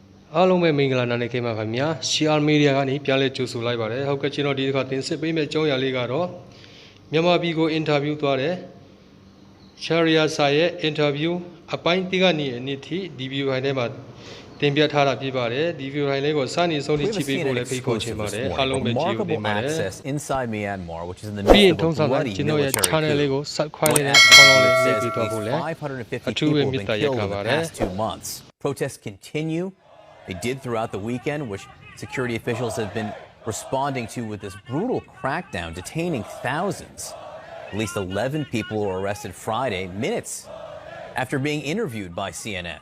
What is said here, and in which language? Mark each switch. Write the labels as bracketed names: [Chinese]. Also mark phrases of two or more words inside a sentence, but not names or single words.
[Burmese] အားလုံးပဲမင်္ဂလာနာနဲ့ခင်ဗျာခင်ဗျာ CR Media ကနေပြန်လဲကြိုဆိုလိုက်ပါတယ်ဟုတ်ကဲ့ကျွန်တော်ဒီတစ်ခါတင်ဆက်ပေးမယ့်အကြောင်းအရာလေးကတော့မြန်မာပြည်ကိုအင်တာဗျူးသွားတယ် Clarissa ရဲ့အင်တာဗျူးအပိုင်း1ကနေအနည်းထိဒီဗီဒီယိုဖိုင်ထဲမှာတင်ပြထားတာဖြစ်ပါတယ်ဒီဗီဒီယိုဖိုင်လေးကိုစနေဆုံးထိကြည့်ပေးဖို့လည်းဖိတ်ခေါ်ချင်ပါတယ်အားလုံးပဲကြည့်ပေးပါမယ်ပြီးရင်ထုံးစံတိုင်းကျွန်တော်ရဲ့ channel လေးကို subscribe နဲ့ follow လေးလုပ်ပြီးတော့ဖို့လည်းအထူးပဲမေတ္တာရပ်ခံပါတယ် [English] Protests continue. They did throughout the weekend, which security officials have been responding to with this brutal crackdown, detaining thousands. At least 11 people were arrested Friday, minutes after being interviewed by CNN.